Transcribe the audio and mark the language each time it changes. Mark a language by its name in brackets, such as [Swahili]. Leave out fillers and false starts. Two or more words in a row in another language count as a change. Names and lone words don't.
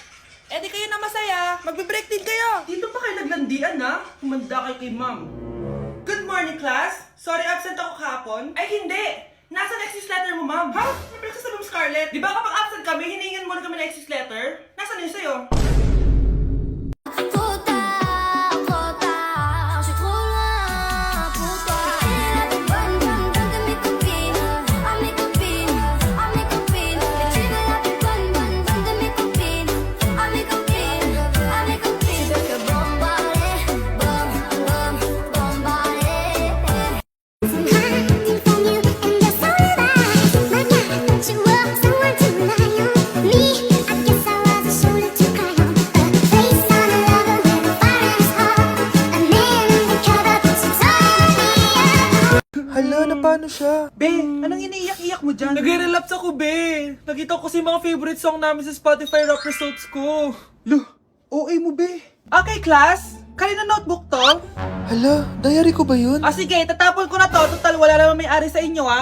[Filipino] Eh di kayo na masaya. Magbe-break din kayo. Dito pa kayo naglandian, ha? Humanda kayo kay ma'am. [English] Good morning, class. [Filipino] Sorry, absent ako kahapon. Ay, hindi. Nasa [English] excuse letter [Filipino] mo, ma'am. Ha? May pinagsasabi mo, Scarlett. Di ba kapag absent kami, hiningan mo na kami ng [English] excuse letter? [Filipino] Nasaan yun sa'yo? [French] Trop tard, je suis trop loin pour toi. Et là, t'es bonne de mes copines, à mes copines, à mes copines. Et tu veux la plus bonne de mes copines, à mes copines, à mes copines. Tu veux que bombarder, bombarder. [English] Hiding from you in the sunlight, my God, don't you want someone to rely on? Me, I guess I was a shoulder to cry on. A face on a lover with a fire in his heart. A man undercover, some Zodiac. [Filipino] Hala, na paano siya? Be, anong iniiyak-iyak mo dyan? Nagre-relapse ako, be. Nakita ko kasi mga [English] favorite song [Filipino] namin sa Spotify [English] rap results [Filipino] ko. Lo, OA mo, be. [English] Okay, class. [Filipino] Kanina notebook to? Hala, diary ko ba yun? Sige, tatapon ko na to. Total, wala naman may-ari sa inyo, ha?